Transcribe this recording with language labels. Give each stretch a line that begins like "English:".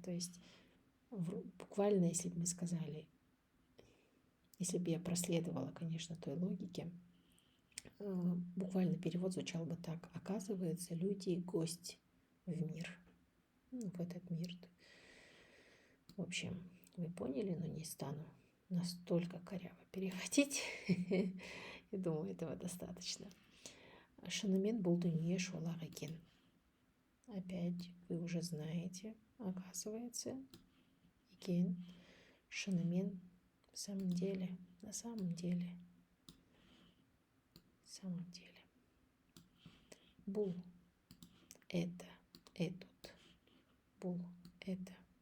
Russian: То есть буквально, если бы мы сказали, если бы я проследовала, конечно, той логике, буквально перевод звучал бы так: оказывается, люди гость в мир, в этот мир. В общем, вы поняли, но не стану настолько коряво переводить. Я думаю, этого достаточно.
Kazakh: Шынымен бұл дүние шолақ екен.
Russian: Опять вы уже знаете, оказывается, екен, шынымен, в самом деле, на самом деле, в самом деле. Бұл это, этот, бұл это.